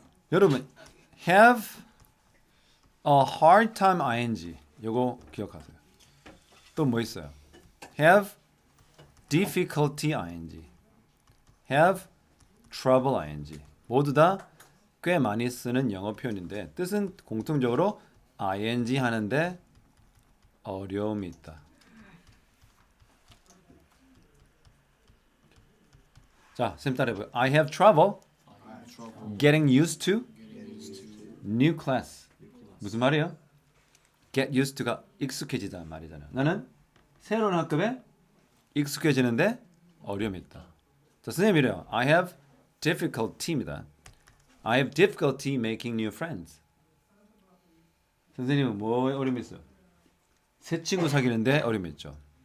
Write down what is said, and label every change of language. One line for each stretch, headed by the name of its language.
Korean: 여러분
English: have a hard time ing
Korean: 요거 기억하세요. 또 뭐 있어요?
English: have difficulty ing, have trouble ing
Korean: 모두 다 꽤 많이 쓰는 영어 표현인데 뜻은 공통적으로 ing 하는데 어려움이 있다. 자, 쌤 따라해봐요.
English: I have trouble getting used to new class.
Korean: 무슨 말이에요?
English: Get used to
Korean: 가 익숙해지다 말이잖아요. 나는 새로운 학급에 익숙해지는데 어려움이 있다. 자, 선생님 이래요.
English: I have difficulty입니다. I have difficulty making new friends.
Korean: 선생님은 뭐 어려움이 있어요? 새 친구 사귀는데 어려움이 있죠.